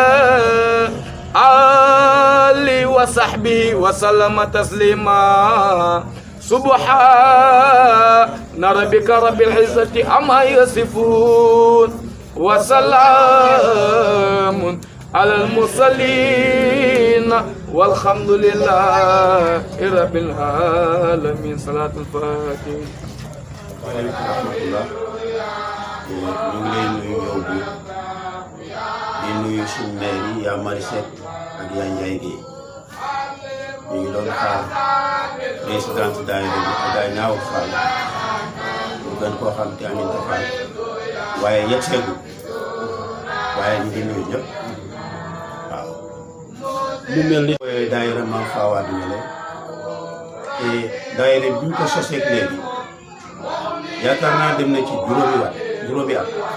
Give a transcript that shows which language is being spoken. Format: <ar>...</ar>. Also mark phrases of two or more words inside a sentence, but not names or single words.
<ar>آله وصحبه وسلم تسليما سبحان ربك رب العزة عما يصفون وسلام على المرسلين والحمد لله رب العالمين صلاة الفاتحة. وعليكم رحمة الله</ar> <wo>ñu ngi lay nuyu yow bi di nuyu suñu maire yi yaa Mari Seck ak yaa Ndiaye Guèye ñu ngi doon xaar présidente daayira bi Adja Ñaaw Fall ñu gën koo xam te Aminta Fall waaye yegg seegul waaye ñu ngi nuyu ñëpp waaw mu mel ni daayira Mame Fawade Wele te daayira bi ñu ko sosee léegi yaakaar naa dem na ci juróomi at</wo>